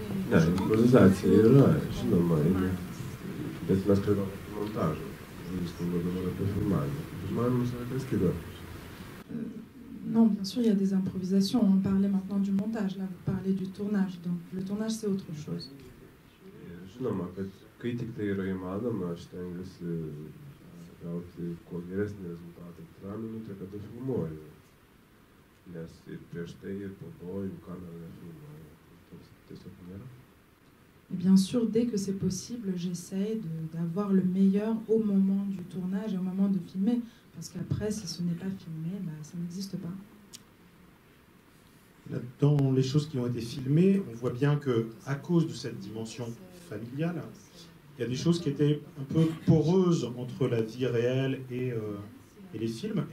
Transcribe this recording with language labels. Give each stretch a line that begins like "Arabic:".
Lithuanian: Ne, improvizacija yra, žinoma, bet mes kalbame apie montažą. Jūs kalbate dabar apie filmavimą. Filmavimas yra kas kita.
French: Non, bien sûr, il y a des improvisations. On parlait maintenant du montage. Là, vous parlez du tournage. Donc, le tournage, c'est autre chose.
Lithuanian: Žinoma, kad kai tik tai yra įmanoma, aš stengiuosi gauti kuo geresnį rezultatą kitą minutę, kada filmuoju. Nes ir prieš tai, ir po to jų kamera nefilmuoja. Tas tiesiog nėra.
French: Et bien sûr, dès que c'est possible, j'essaie d'avoir le meilleur au moment du tournage et au moment de filmer. Parce qu'après, si ce n'est pas filmé, bah, ça n'existe pas. Dans les choses qui ont été filmées, on voit bien qu'à cause de cette dimension familiale, il y a des choses qui étaient un peu poreuses entre la vie réelle et les films.